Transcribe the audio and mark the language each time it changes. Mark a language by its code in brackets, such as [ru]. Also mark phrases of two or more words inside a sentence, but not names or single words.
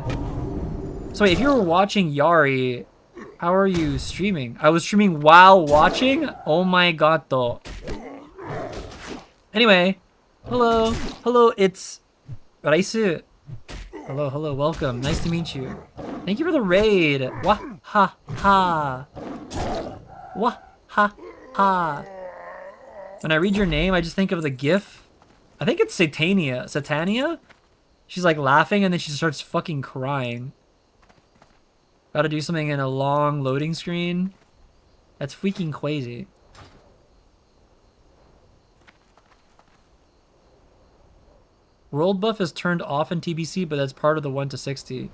[en] So wait, if you were watching Yari, how are you streaming? I was streaming while watching? Oh my god, though. Anyway. Hello. Hello, it's... Raisu. Hello, hello, welcome. Nice to meet you. Thank you for the raid. Wah ha ha. Wah ha ha. When I read your name, I just think of the GIF. I think it's Satania. Satania? She's like laughing and then she starts fucking crying. Gotta do something in a long loading screen. That's freaking crazy. World buff is turned off in TBC, but that's part of the 1 to 60.